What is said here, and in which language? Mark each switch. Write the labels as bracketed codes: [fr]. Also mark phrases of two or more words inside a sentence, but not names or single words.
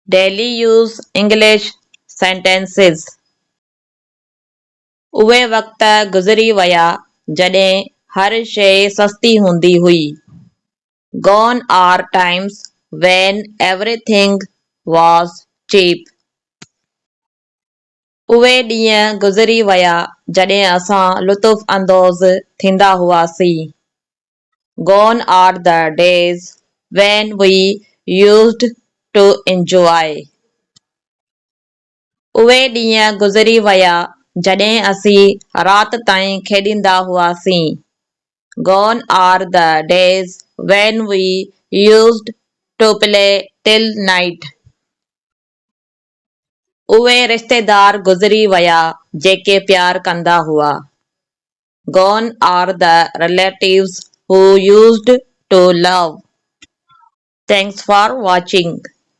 [en] Daily use English sentences. [sd] उहे वक़्त गुज़री विया जॾहिं हर शइ सस्ती हूंदी हुई. [en] Gone are times when everything was cheap. [sd] उहे ॾींहं गुज़री विया जॾहिं असां लुत्फ़ अंदोज़ थींदा हुआसीं. [en] Gone are the days when we used to enjoy. [sd] उहे ॾींहं गुज़री विया जॾहिं असीं राति ताईं खेॾींदा हुआसीं. [en] Gone are the days when we used to play till night. [sd] उहे रिश्तेदार गुज़री विया जेके प्यार कंदा हुआ. [en] Gone are the relatives who used to love. Thanks for watching.